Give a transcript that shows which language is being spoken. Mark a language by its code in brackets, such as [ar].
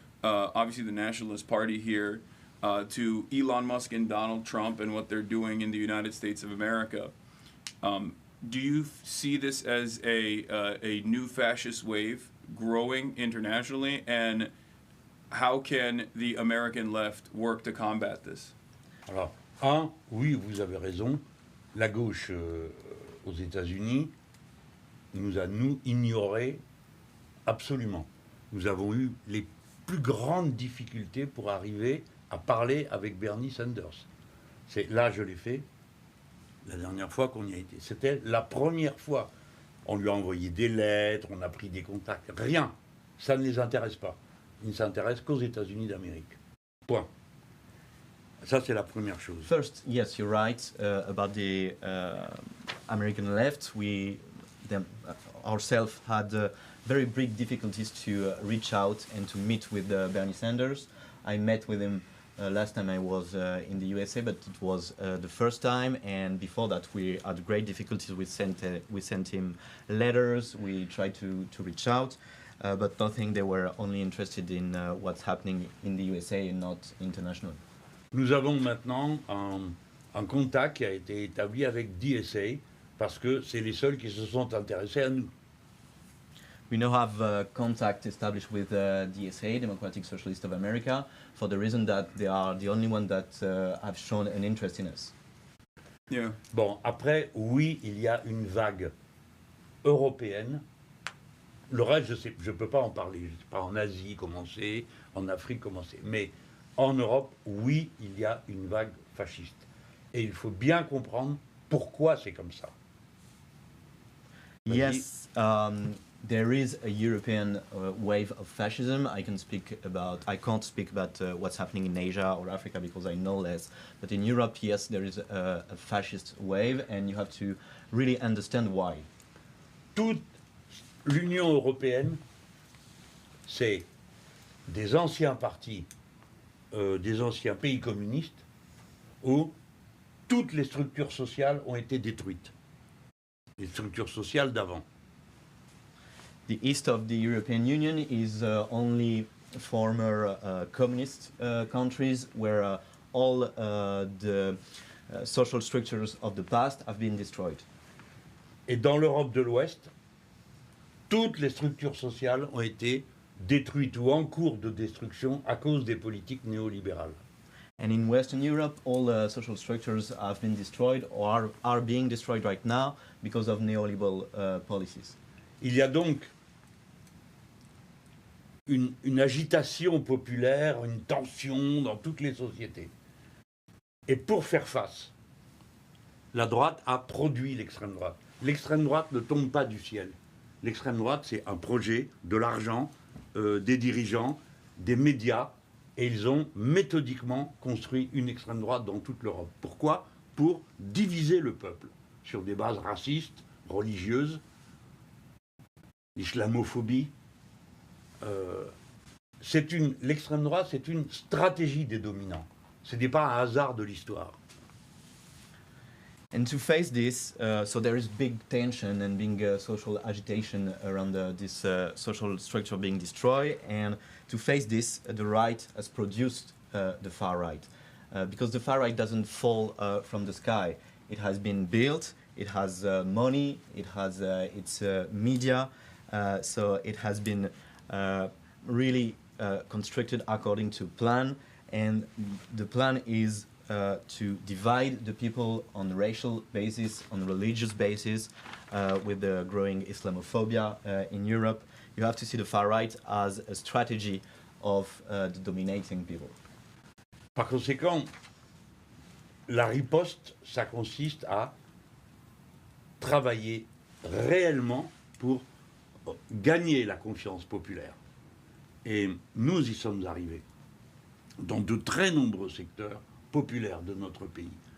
[en] obviously the Nationalist Party here, to Elon Musk and Donald Trump and what they're doing in the United States of America. Do you see this as a new fascist wave growing internationally, and how can the American left work to combat this? [fr] Alors, oui, vous avez raison. La gauche aux États-Unis nous a ignorés absolument. Nous avons eu les plus grandes difficultés pour arriver à parler avec Bernie Sanders. Là, je l'ai fait la dernière fois qu'on y a été. C'était la première fois. On lui a envoyé des lettres, on a pris des contacts. Rien. Ça ne les intéresse pas. Ils ne s'intéressent qu'aux États-Unis d'Amérique. Point. Ça, c'est la première chose. [en] First, yes, you're right about the American left. We ourselves had very big difficulties to reach out and to meet with Bernie Sanders. I met with him last time I was in the USA, but it was the first time, and before that we had great difficulties. We sent him letters, we tried to reach out, but nothing. They were only interested in what's happening in the USA and not international. [fr] Nous avons maintenant un contact qui a été établi avec DSA, parce que c'est les seuls qui se sont intéressés à nous. [en] We now have contact established with DSA, Democratic Socialist of America, for the reason that they are the only one that have shown an interest in us. Yeah. [fr] Bon, après, oui, il y a une vague européenne. Le reste, je ne peux pas en parler. Je ne sais pas en Asie comment c'est, en Afrique comment c'est. Mais en Europe, oui, il y a une vague fasciste. Et il faut bien comprendre pourquoi c'est comme ça. [en] Yes, there is a European wave of fascism. I can't speak about what's happening in Asia or Africa because I know less. But in Europe, yes, there is a fascist wave, and you have to really understand why. [fr] Toute l'Union européenne, c'est des anciens partis, des anciens pays communistes, où toutes les structures sociales ont été détruites. Les structures sociales d'avant. [en] The east of the European Union is only former communist countries where all the social structures of the past have been destroyed. [fr] Et dans l'Europe de l'Ouest, toutes les structures sociales ont été détruites ou en cours de destruction à cause des politiques néolibérales. [en] And in Western Europe, all social structures have been destroyed or are being destroyed right now because of neoliberal policies. [fr] Il y a donc une agitation populaire, une tension dans toutes les sociétés. Et pour faire face, la droite a produit l'extrême droite. L'extrême droite ne tombe pas du ciel. L'extrême droite, c'est un projet, de l'argent, des dirigeants, des médias, et ils ont méthodiquement construit une extrême droite dans toute l'Europe. Pourquoi ? Pour diviser le peuple sur des bases racistes, religieuses, l'islamophobie. L'extrême droite, c'est une stratégie des dominants. Ce n'est pas un hasard de l'histoire. [en] And to face this, so there is big tension and big social agitation around this social structure being destroyed. And to face this, the right has produced the far right. Because the far right doesn't fall from the sky. It has been built, it has money, it has its media. So it has been really constructed according to plan. And the plan is to divide the people on racial basis, on religious basis, with the growing Islamophobia in Europe. You have to see the far right as a strategy of the dominating people. [fr] Par conséquent, la riposte, ça consiste à travailler réellement pour gagner la confiance populaire. Et nous y sommes arrivés dans de très nombreux secteurs populaire de notre pays.